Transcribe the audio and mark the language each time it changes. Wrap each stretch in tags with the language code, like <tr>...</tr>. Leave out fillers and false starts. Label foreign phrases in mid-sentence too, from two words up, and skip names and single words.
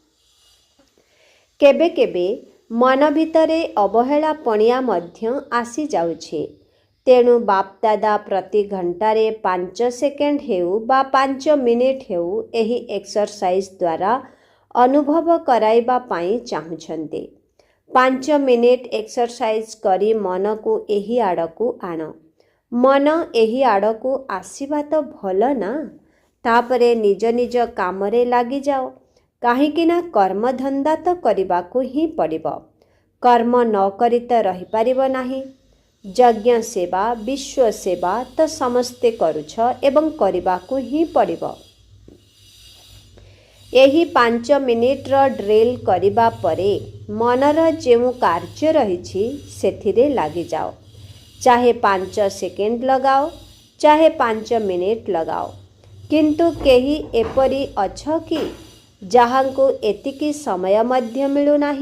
<or>କେବେ କେବେ ମନ ଭିତରେ ଅବହେଳା ପଣିଆ ମଧ୍ୟ ଆସି ଯାଉଛି। ତେଣୁ ବାପଦାଦା ପ୍ରତି ଘଣ୍ଟାରେ 5 ସେକେଣ୍ଡ ହେଉ ବା 5 ମିନିଟ ହେଉ ଏହି ଏକ୍ସରସାଇଜ ଦ୍ୱାରା ଅନୁଭବ କରାଇବା ପାଇଁ ଚାହୁଁଛନ୍ତି। 5 ମିନିଟ ଏକ୍ସରସାଇଜ କରି ମନ କୁ ଏହି ଆଡ଼କୁ ଆଣ। ମନ ଏହି ଆଡ଼କୁ ଆସିବା ତ ଭଲ ନା। ତାପରେ ନିଜ ନିଜ କାମରେ ଲାଗି ଯାଅ। କାହିଁକିନା କର୍ମଧନ୍ଦା ତ କରିବାକୁ ହିଁ ପଡ଼ିବ। କର୍ମ ନ କରି ତ ରହି ପାରିବ ନାହିଁ। ଯଜ୍ଞ ସେବା ବିଶ୍ୱ ସେବା ତ ସମସ୍ତେ କରୁଛ ଏବଂ କରିବାକୁ ହିଁ ପଡ଼ିବ। ଏହି 5 ମିନିଟ୍ର ଡ୍ରିଲ୍ କରିବା ପରେ ମନର ଯେଉଁ କାର୍ଯ୍ୟ ରହିଛି ସେଥିରେ ଲାଗିଯାଅ। ଚାହେ 5 ସେକେଣ୍ଡ ଲଗାଅ, ଚାହେ 5 ମିନିଟ୍ ଲଗାଅ। କିନ୍ତୁ କେହି ଏପରି ଅଛ କି ଯାହାଙ୍କୁ ଏତିକି ସମୟ ମଧ୍ୟ ମିଳୁନାହିଁ?</or>